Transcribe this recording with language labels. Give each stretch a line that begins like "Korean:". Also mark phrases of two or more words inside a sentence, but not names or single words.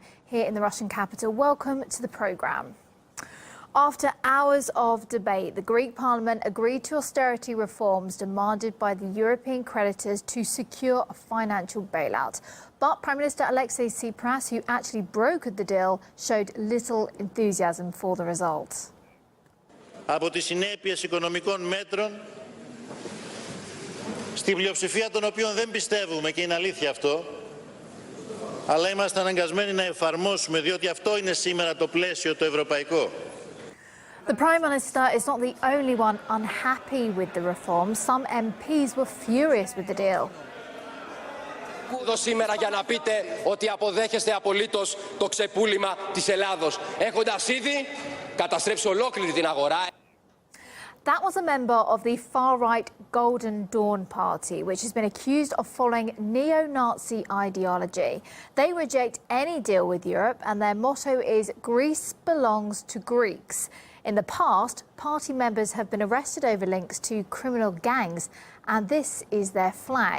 English: here in the Russian capital. Welcome to the programme. After hours of debate, the Greek parliament agreed to austerity reforms demanded by the European creditors to secure a financial bailout. But Prime Minister Alexei Tsipras, who actually brokered the deal, showed little enthusiasm for the result.
Greek: Από τις συνέπειες οικονομικών μέτρων, στην πλειοψηφία των οποίων δεν πιστεύουμε, και είναι αλήθεια αυτό, αλλά είμαστε αναγκασμένοι να εφαρμόσουμε, διότι αυτό είναι σήμερα το πλαίσιο το ευρωπαϊκό.
English: The Prime Minister is not the only one unhappy with the reforms. Some MPs were furious with the deal.
Greek: Εδώ σήμερα για να pite ότι αποδέχεστε απολύτως το ξεπούλημα της Ελλάδος, έχοντας ήδη καταστρέψει ολόκληρη την αγορά.
English: That was a member of the far-right Golden Dawn Party, which has been accused of following neo-Nazi ideology. They reject any deal with Europe, and their motto is "Greece belongs to Greeks." In the past, party members have been arrested over links to criminal gangs, and this is their flag.